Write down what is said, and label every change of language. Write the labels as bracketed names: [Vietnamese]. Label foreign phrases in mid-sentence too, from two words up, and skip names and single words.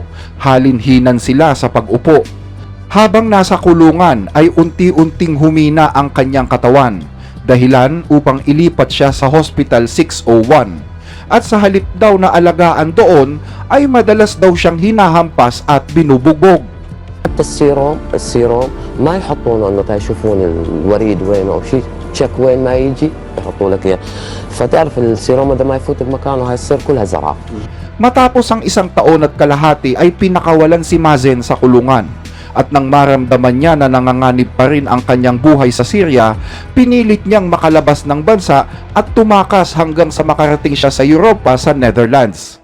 [Filipino] Halinhinan sila sa pag-upo. Habang nasa kulungan ay unti-unting humina ang kanyang katawan, dahilan upang ilipat siya sa Hospital 601. At sa halip daw na alagaan doon ay madalas daw siyang hinahampas at binubugbog. [Arabic] حتى السيروم ما يحطونه انه يشوفون الوريد وين او شيء، تشك وين ما يجي يحطوا لك اياه. فتعرف السيروم اذا ما يفوت بمكانه هاي تصير كلها زرع. [Filipino] Matapos ang 1 taon at kalahati ay pinakawalan si Mazen sa kulungan. At nang maramdaman niya na nanganganib pa rin ang kanyang buhay sa Syria, pinilit niyang makalabas ng bansa at tumakas hanggang sa makarating siya sa Europa sa Netherlands.